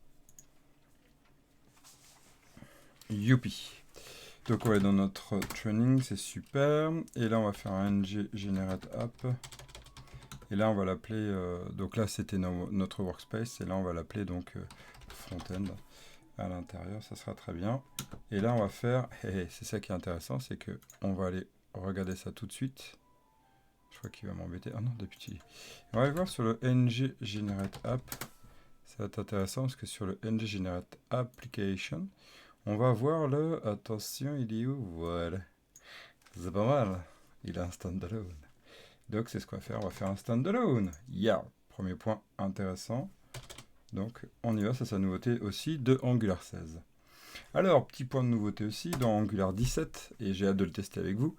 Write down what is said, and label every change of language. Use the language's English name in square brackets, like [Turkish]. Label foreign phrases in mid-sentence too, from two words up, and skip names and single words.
[French] Youpi. Donc on est dans notre training, c'est super. Et là on va faire un [English] ng generate app. [French] Et là on va l'appeler, donc là c'était notre workspace, et là on va l'appeler donc front-end à l'intérieur, ça sera très bien. Et là on va faire, c'est ça qui est intéressant, c'est que on va aller regarder ça tout de suite. Je crois qu'il va m'embêter. Ah non, depuis. On va aller voir sur le [English] ng generate app. [French] Ça va être intéressant parce que sur le [English] ng generate application, [French] on va voir le... Attention, il est où? Voilà. C'est pas mal. Il a un standalone. Donc c'est ce qu'on va faire. On va faire un standalone. Yeah. Premier point intéressant. Donc on y va. Ça, c'est la nouveauté aussi de Angular 16. Alors, petit point de nouveauté aussi dans Angular 17, et j'ai hâte de le tester avec vous.